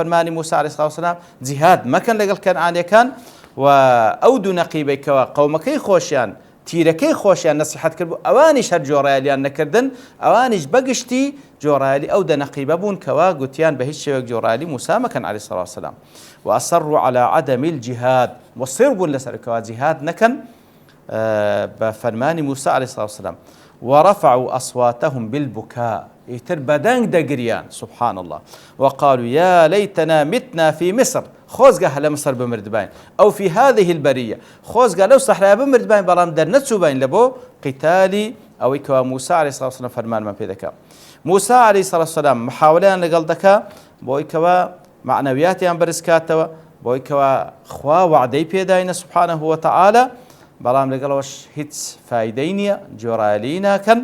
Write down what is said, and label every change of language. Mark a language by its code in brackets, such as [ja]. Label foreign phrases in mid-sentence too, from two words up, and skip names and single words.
[ckb] فەرمانی موسا [ar] عەلەیهی سڵاو وسەلام [ckb] جیهاد مەکەن لەگەڵ کەنعانیەکان و ئەو دوو نەقیبەی کەوا قەومەکەی خۆشیان تیرەکەی خۆشیان نەسیحەت کرد بوو ئەوانیش هەر جۆرایلیان نەکردن ئەوانیش بەگشتی جۆرایلی ئەو دەنەقیبە بوون کەوا گوتیان بە هیچ شێوەیەک جۆرایلی موسا مەکەن [ar] عەلەیهی سڵاو وسەلام وأصروا على عدم الجهاد [ckb] وصر بوون لەسەر کەوا جیهاد نەکەن بە فەرمانی موسا [ar] عەلەیهی سڵاو وسەلام ورفعوا أصواتهم بالبكاء [ckb] ئیتر بەدەنگ دەگریان [ar] سبحان الله وقالوا يا ليتنا متنا في مصر [ckb] خۆزگە هە لە مصر بمردبین ئەو [ar] في هذه البرية [ckb] خۆزگە لەو سەحرایە بمردبین بەڵام دەرنەچووبین لە بۆ قیتالی ئەوەی کەوا موسا [ar] عەلەیهی سڵاو وسەلام [ckb] فەرمانمان پێ دەکا. موسا [ar] عەلەیهی سڵاو وسەلام [ckb] محاولەیان لەگەڵ دەکا بۆی کەوا معنەویاتیان بەرزکاتەوە بۆی کەوا خوا وعدەی پێداینە [ar] سبحانه وتعالى [ckb] بەڵام لەگەڵەوەش هیچ فایدەی نییە جۆرایلی ناکەن.